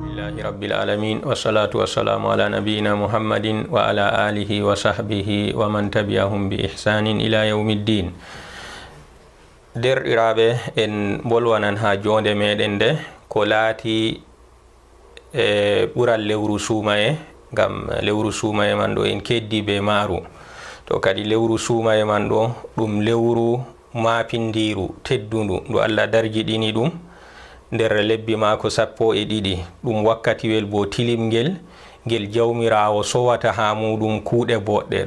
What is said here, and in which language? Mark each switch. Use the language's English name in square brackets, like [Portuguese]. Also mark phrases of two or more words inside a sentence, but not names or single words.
[Arabic] الحمد لله رب العالمين. والصلاة والسلام على نبينا محمد وعلى آله وصحبه ومن تبعهم بإحسان إلى يوم الدين. [Fula] Derɗiraɓe en bolwanan ha jonde meɗen nde ko laati ɓural lewru suumaye, ngam lewru suumaye man ɗo en keddi be maaru. To kadi lewru suumaye man ɗo ɗum lewru mapindiru teddundu ndu Allah darjiɗini ɗum nder lebbi mako 12 ɗum wakkatiwel bo tilimgel ngel jawmirawo sowata ha muɗum kuuɗe boɗɗe.